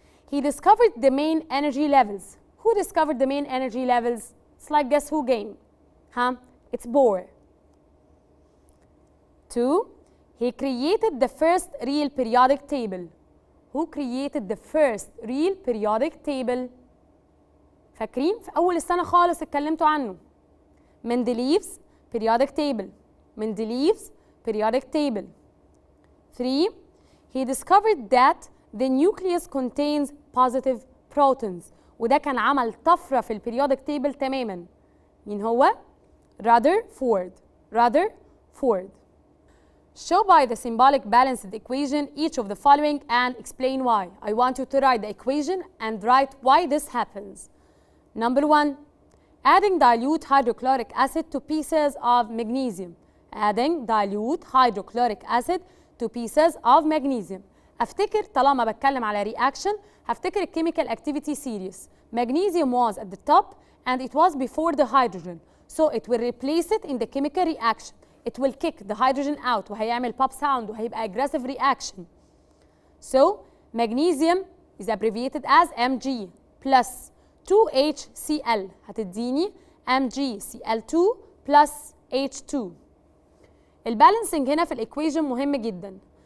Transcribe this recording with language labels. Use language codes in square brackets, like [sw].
[en] He discovered the main energy levels. Who discovered the main energy levels? It's like guess who game? Huh? It's Bohr. 2. He created the first real periodic table. Who created the first real periodic table? [ar] فاكرين؟ في أول السنة خالص اتكلمتوا عنه. [en] Mendeleev's periodic table. Mendeleev's periodic table. 3. He discovered that the nucleus contains positive protons. [ar] وده كان عمل طفرة في البريودك تيبل تماما. مين هو؟ Rutherford. [en] Rutherford. Show by the symbolic balanced equation each of the following and explain why. I want you to write the equation and write why this happens. Number 1. Adding dilute hydrochloric acid to pieces of magnesium. Adding dilute hydrochloric acid to pieces of magnesium. [ar] افتكر طالما بتكلم على reaction هفتكر الchemical activity series. [en] Magnesium was at the top and it was before the hydrogen. So it will replace it in the chemical reaction. It will kick the hydrogen out [ar] وهيعمل [en] pop sound [ar] وهيبقى [en] aggressive reaction. So magnesium is abbreviated as Mg plus 2HCl [ar] هتديني [en] MgCl2 plus H2. [ar] البالانسنج هنا في الإيكويشن مهم جدا.